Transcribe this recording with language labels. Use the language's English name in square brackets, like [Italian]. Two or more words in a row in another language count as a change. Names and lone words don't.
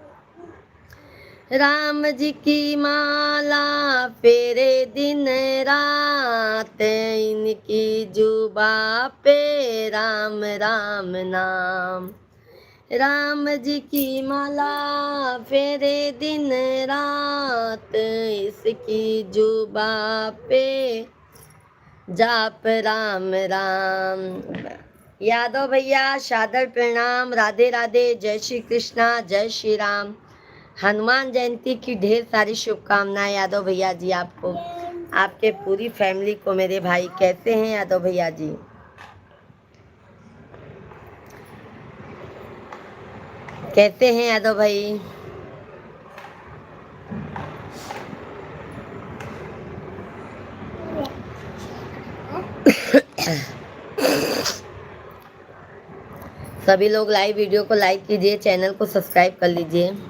[Hindi] राम जी की माला फेरे दिन रात, इनकी जुबा पे राम राम नाम। राम जी की माला फेरे दिन रात, इसकी जुबा पे जाप राम राम। यादव भैया सादर प्रणाम, राधे राधे, जय श्री कृष्णा, जय श्री राम। हनुमान जयंती की ढेर सारी शुभकामनाएं यादव भैया जी आपको, आपके पूरी फैमिली को मेरे भाई। कैसे हैं यादव भैया जी? कैसे हैं यादव भाई? सभी लोग [English] live video [Hindi] को लाइक कीजिए, चैनल को सब्सक्राइब कर लीजिए।